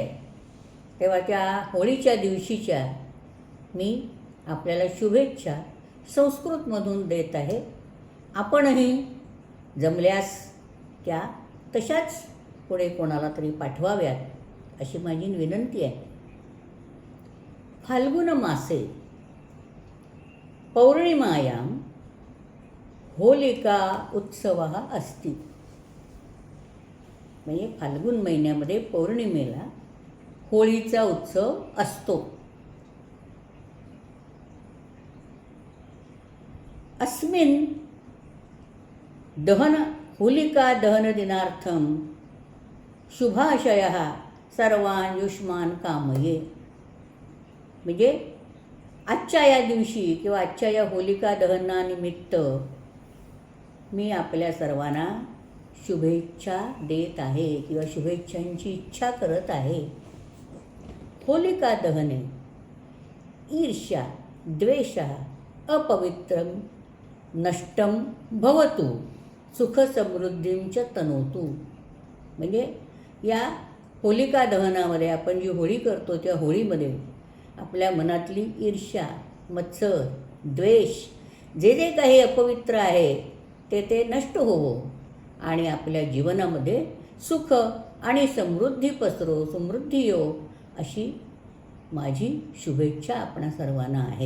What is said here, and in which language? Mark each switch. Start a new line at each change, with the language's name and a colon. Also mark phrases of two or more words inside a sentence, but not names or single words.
Marathi: तेव्हा त्या होळीच्या दिवशीच्या मी आपल्याला शुभेच्छा संस्कृतमधून देत आहे. आपणही जमल्यास त्या तशाच पुढे कोणाला तरी पाठवाव्यात अशी माझी विनंती आहे.
Sanskrit: फाल्गुन मासे पौर्णिमायां होलिका उत्सवः अस्ति.
Marathi: म्हणजे फाल्गुन महिन्यामध्ये पौर्णिमेला होळीचा उत्सव असतो.
Sanskrit: अस्मिन् दहन होलिका दहन दिनार्थं शुभाशयः सर्वान् युष्मान् कामये.
Marathi: म्हणजे आजच्या या दिवशी किंवा आजच्या या होलिका दहनानिमित्त मी आपल्या सर्वांना शुभेच्छा देत आहे किंवा शुभेच्छांची इच्छा करत आहे.
Sanskrit: होलिका दहने ईर्ष्या द्वेषः अपवित्रं नष्टं भवतु सुखसमृद्धीं च तनोतु.
Marathi: म्हणजे या होलिका दहनामध्ये आपण जी होळी करतो त्या होळीमध्ये आपल्या मनातली ईर्ष्या मत्सर द्वेष जे काही अपवित्र आहे ते नष्ट होवो आणि आपल्या जीवनामध्ये सुख आणि समृद्धी पसरो, समृद्धी येवो अशी माझी शुभेच्छा आपणा सर्वांना आहे.